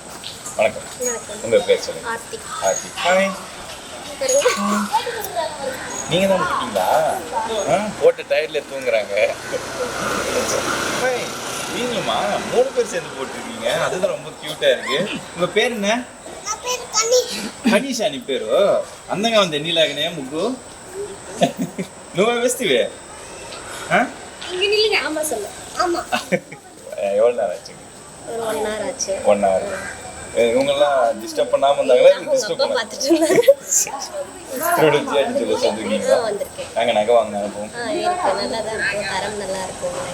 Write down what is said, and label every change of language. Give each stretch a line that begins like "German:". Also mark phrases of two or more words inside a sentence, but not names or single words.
Tamil: வணக்கம். உங்கள் பேர் சொல்லுங்கள். ஆர்த்தி. ஹாய். நீங்கள் தான் இருக்கீங்களா? போட்ட டயர்ல தூங்குறாங்க. ஹாய். நீங்களுமா 3 பேர் சேர்ந்து போட்டிருக்கீங்க. அதுதான் ரொம்ப க்யூட்டாக இருக்குது. உங்கள் பேர் என்ன?
Telugu: కనీషా నీ పేరు? అందంగా ఉంది నీలాగనే ముగ్గు. నువ్వే వేస్తివే?
Tamil: எவ்வளோ நேரம் ஆச்சுங்க? 1 hour ஆச்சு. 1 hour. இவங்கெல்லாம் டிஸ்டர்ப் பண்ணாமல் இருந்தாங்களா? டிஸ்டர்ப் பண்ணாங்க. திருவள்ளூர் ஜிஆர்டி ஜுவல்லர்ஸ் வந்துருக்கீங்களா? நாங்கள் நகை வாங்க அனுப்புவோம். நல்லா தான் இருக்கும், தரம் நல்லா இருக்கும்.